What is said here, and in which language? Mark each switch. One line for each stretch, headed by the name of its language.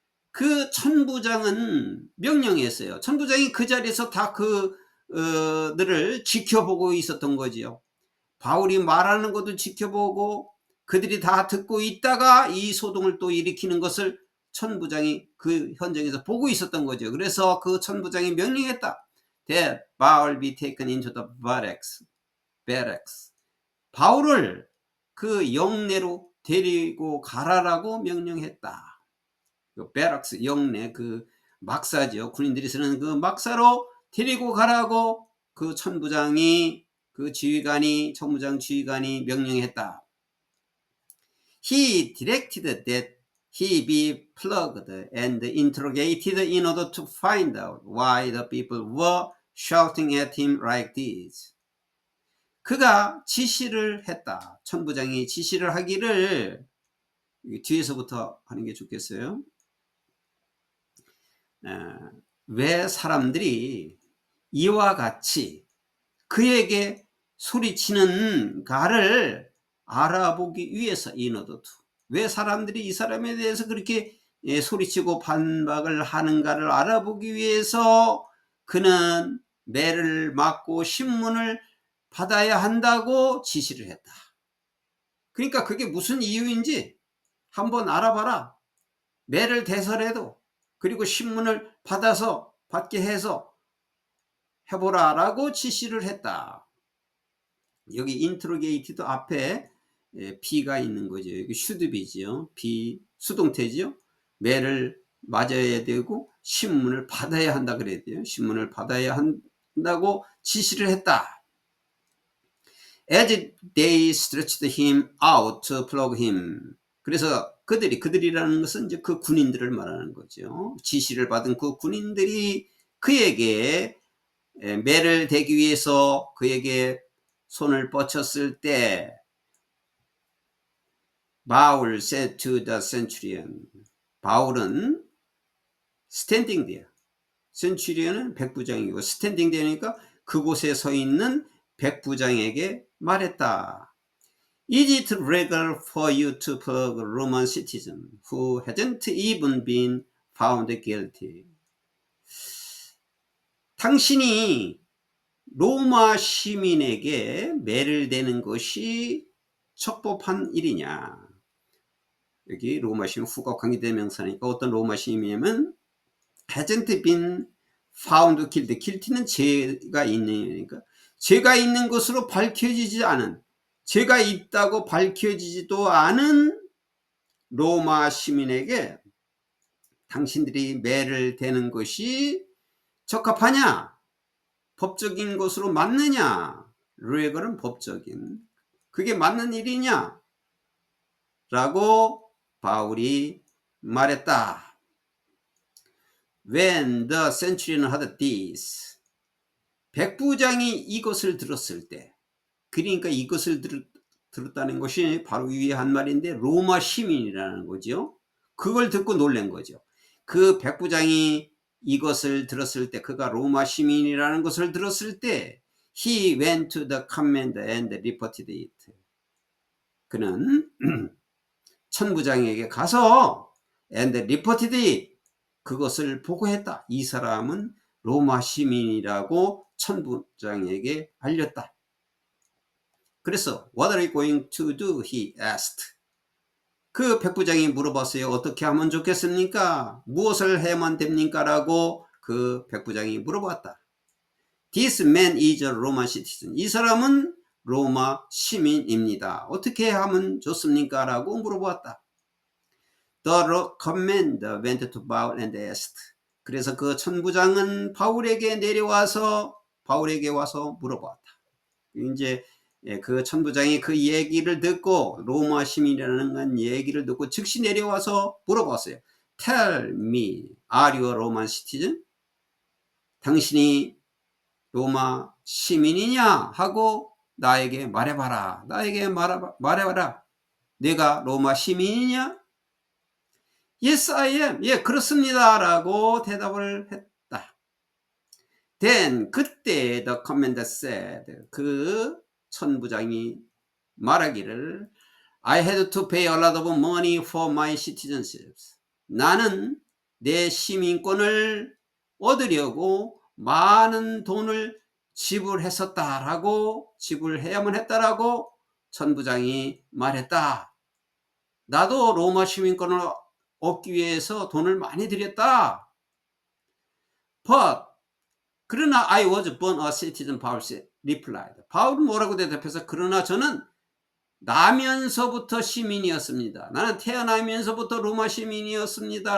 Korean: 그 천부장은 명령했어요. 천부장이 그 자리에서 다 그들을 지켜보고 있었던 거지요. 바울이 말하는 것도 지켜보고 그들이 다 듣고 있다가 이 소동을 또 일으키는 것을 천부장이 그 현장에서 보고 있었던 거죠. 그래서 그 천부장이 명령했다.
English: That Paul be taken into the barracks.
Korean: 바울을 그 영내로 데리고 가라라고 명령했다. 그 베락스 영내 그 막사죠. 군인들이 쓰는 그 막사로 데리고 가라고 그 천부장이 그 지휘관이 천부장 지휘관이 명령했다.
English: He directed that he be plugged and interrogated in order to find out why the people were shouting at him like this.
Korean: 그가 지시를 했다. 천부장이 지시를 하기를 뒤에서부터 하는 게 좋겠어요. 왜 사람들이 이와 같이 그에게 소리치는가를 알아보기 위해서 왜 사람들이 이 사람에 대해서 그렇게 소리치고 반박을 하는가를 알아보기 위해서 그는 매를 맞고 신문을 받아야 한다고 지시를 했다. 그러니까 그게 무슨 이유인지 한번 알아봐라. 매를 대설해도 그리고 신문을 받게 해서 해보라 라고 지시를 했다. 여기 인트로게이티드 앞에 B가 있는 거죠. 여기 슈드비지요. B 수동태지요. 매를 맞아야 되고 신문을 받아야 한다 그래야 돼요. 신문을 받아야 한다고 지시를 했다.
English: As they stretched him out to flog him.
Korean: 그래서 그들이라는 것은 이제 그 군인들을 말하는 거죠. 지시를 받은 그 군인들이 그에게 매를 대기 위해서 그에게 손을 뻗쳤을 때
English: Paul said to the centurion.
Korean: 바울은
English: standing there.
Korean: centurion은 백부장이고
English: standing there
Korean: 니까 그곳에 서 있는 백부장에게 말했다.
English: Is it legal for you to flog a Roman citizen who hasn't even been found guilty?
Korean: 당신이 로마 시민에게 매를 대는 것이 적법한 일이냐? 여기 로마 시민 후가 관계대명사니까 어떤 로마 시민이면 hasn't been found guilty. guilty는 죄가 있느니까 죄가 있는 것으로 밝혀지지 않은 죄가 있다고 밝혀지지도 않은 로마 시민에게 당신들이 매를 대는 것이 적합하냐? 법적인 것으로 맞느냐? 레gal은 법적인. 그게 맞는 일이냐? 라고 바울이 말했다.
English: When the centurion heard this.
Korean: 백부장이 이것을 들었을 때. 그러니까 이것을 들었다는 것이 바로 위에 한 말인데 로마 시민이라는 거죠. 그걸 듣고 놀란 거죠. 그 백부장이 이것을 들었을 때 그가 로마 시민이라는 것을 들었을 때
English: he went to the commander and reported it.
Korean: 그는 천부장에게 가서
English: and reported it.
Korean: 그것을 보고했다. 이 사람은 로마 시민이라고 천부장에게 알렸다. 그래서
English: what are you going to do? he asked.
Korean: 그 백부장이 물어봤어요. 어떻게 하면 좋겠습니까? 무엇을 해야만 됩니까? 라고 그 백부장이 물어봤다.
English: This man is a Roman citizen.
Korean: 이 사람은 로마 시민입니다. 어떻게 하면 좋습니까? 라고 물어봤다.
English: The commander went to Paul and asked.
Korean: 그래서 그 천부장은 바울에게 와서 물어봤다. 이제 그 천부장이 그 얘기를 듣고 로마 시민이라는 얘기를 듣고 즉시 내려와서 물어봤어요.
English: Tell me, are you a Roman citizen?
Korean: 당신이 로마 시민이냐? 하고 나에게 말해봐라. 말해봐라. 내가 로마 시민이냐?
English: Yes, I am.
Korean: 예, 그렇습니다. 라고 대답을 했다.
English: Then,
Korean: 그때
English: the commander said,
Korean: 그 천부장이 말하기를
English: I had to pay a lot of money for my citizenship.
Korean: 나는 내 시민권을 얻으려고 많은 돈을 지불해야만 했다라고 천부장이 말했다. 나도 로마 시민권을 얻기 위해서 돈을 많이 들였다.
English: But
Korean: 그러나
English: I was born a citizen, Paul replied.
Korean: 바울은 뭐라고 대답해서 그러나 저는 나면서부터 시민이었습니다. 나는 태어나면서부터 로마 시민이었습니다.